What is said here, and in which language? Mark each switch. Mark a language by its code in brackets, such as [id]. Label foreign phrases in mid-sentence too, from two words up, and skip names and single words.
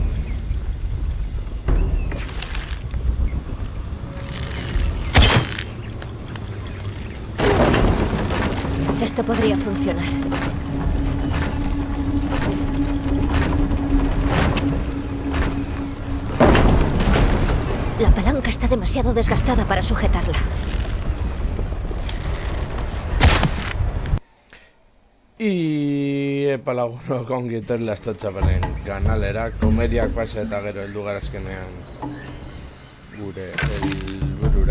[es] Esto podría funcionar. La palanca está demasiado desgastada para sujetarla. [eu] I epalagunok ongi etorri Txapelen kanalera, komediak pasa eta gero heldu gara azkenean gure helburura.